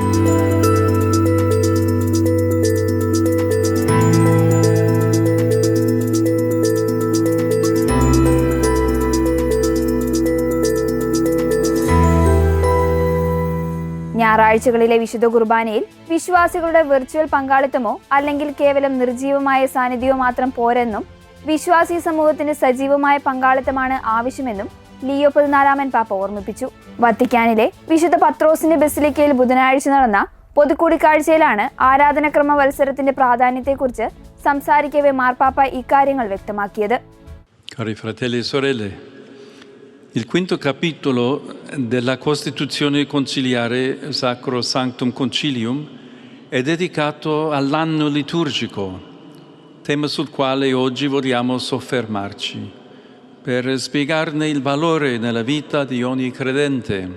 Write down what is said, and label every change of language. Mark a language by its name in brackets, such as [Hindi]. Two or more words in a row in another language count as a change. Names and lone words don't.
[Malayalam] ഞായറാഴ്ചകളിലെ വിശുദ്ധ കുർബാനയിൽ വിശ്വാസികളുടെ വെർച്വൽ പങ്കാളിത്തമോ അല്ലെങ്കിൽ കേവലം നിർജീവമായ സാന്നിധ്യമോ മാത്രം പോരെന്നും വിശ്വാസി സമൂഹത്തിന് സജീവമായ പങ്കാളിത്തമാണ് ആവശ്യമെന്നും ലിയോ 14 പാപ്പ ഓർമ്മിപ്പിച്ചു. വത്തിക്കാനിലെ വിശുദ്ധ പത്രോസിന്റെ ബസിലിക്കയിൽ ബുധനാഴ്ച നടന്ന പൊതുകൂടിക്കാഴ്ചയിലാണ് ആരാധനക്രമ വത്സരത്തിന്റെ പ്രാധാന്യത്തെക്കുറിച്ച് സംസാരിക്കവേ മാർപ്പാപ്പ ഇക്കാര്യങ്ങൾ വ്യക്തമാക്കിയത്. [Italian] Cari fratelli e sorelle, il quinto capitolo della Costituzione conciliare Sacro Sanctum Concilium è dedicato all'anno liturgico, tema sul quale oggi vogliamo soffermarci, per spiegarne il valore nella vita di ogni credente.